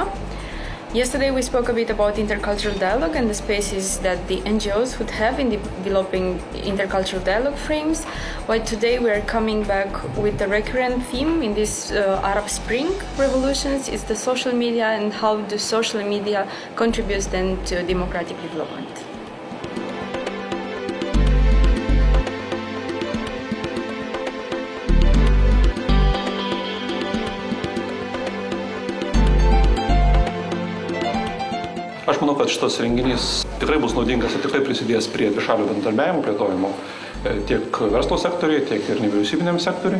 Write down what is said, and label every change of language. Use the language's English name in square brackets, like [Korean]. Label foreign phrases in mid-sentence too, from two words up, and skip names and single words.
[English] Yesterday we spoke a bit about intercultural dialogue and the spaces that the NGOs would have in developing intercultural dialogue frames, while today we are coming back with the recurrent theme in this Arab Spring revolutions is the social media and how the social media contributes then to democratic development. [Lithuanian] Aš manau, kad šitas renginys tikrai bus naudingas ir tikrai prisidės prie dvišalių bendradarbiavimo plėtojimo tiek verslo sektoriui, tiek ir nevyriausybiniam sektoriui.